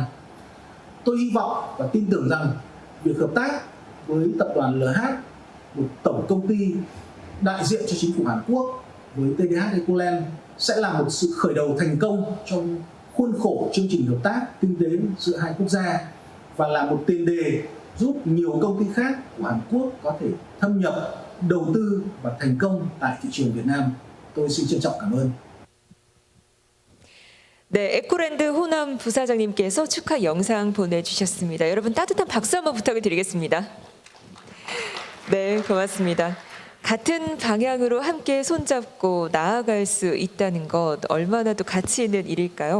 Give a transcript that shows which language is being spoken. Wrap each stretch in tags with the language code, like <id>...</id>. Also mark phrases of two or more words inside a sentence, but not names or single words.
<vi>Tôi hy vọng và tin tưởng rằng việc hợp tác với tập đoàn LH, một tổng công ty đại diện cho chính phủ Hàn Quốc với TDH Ecoland sẽ là một sự khởi đầu thành công trong khuôn khổ chương trình hợp tác kinh tế giữa hai quốc gia và là một tiền đề giúp nhiều công ty khác của Hàn Quốc có thể thâm nhập, đầu tư và thành công tại thị trường Việt Nam. tôi xin trân trọng cảm ơn.</vi> <ko>네, 에코랜드 호남 부사장님께서 축하 영상 보내주셨습니다. 여러분 따뜻한 박수 한번 부탁을 드리겠습니다. 네, 고맙습니다. 같은 방향으로 함께 손잡고 나아갈 수 있다는 것 얼마나 또 가치 있는 일일까요?</ko>